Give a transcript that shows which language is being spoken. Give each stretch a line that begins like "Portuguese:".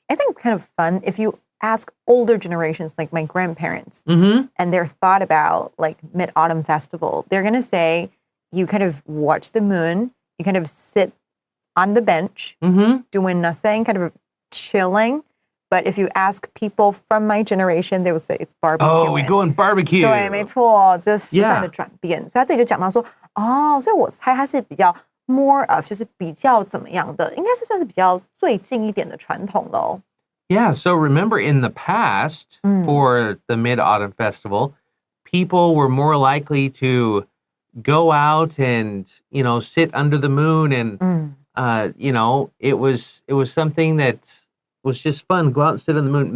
English: I think it's kind of fun if you ask older generations like my grandparents and their thought about like Mid-Autumn Festival, they're going to say you kind of watch the moon, you kind of sit on the bench doing nothing, kind of chilling. But if you ask people from my generation, they will say it's barbecue. Oh, we go and barbecue.
Chinese: 对，没错，这时代的转变。所以他这里就讲到说，哦，所以我猜他是比较
English: more of
Chinese: 就是比较怎么样的，应该是算是比较最近一点的传统喽。
English: Yeah, so remember in the past for the Mid-Autumn Festival, people were more likely to go out and, sit under the moon and, it was something that was just fun. Go out and sit on the moon.